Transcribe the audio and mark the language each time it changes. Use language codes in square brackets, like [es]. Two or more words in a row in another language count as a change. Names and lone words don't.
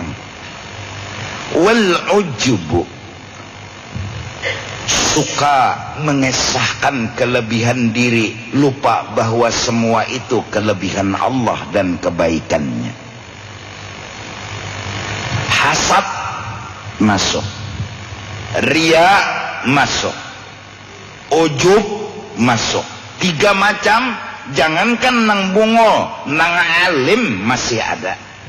[ar] والعجب, [id] suka mengesahkan kelebihan diri, lupa bahwa semua itu kelebihan Allah dan kebaikannya. Hasad masuk, ria masuk, ujub masuk. [bjn] 3 macam, jangankan nang bungol, nang alim masih ada.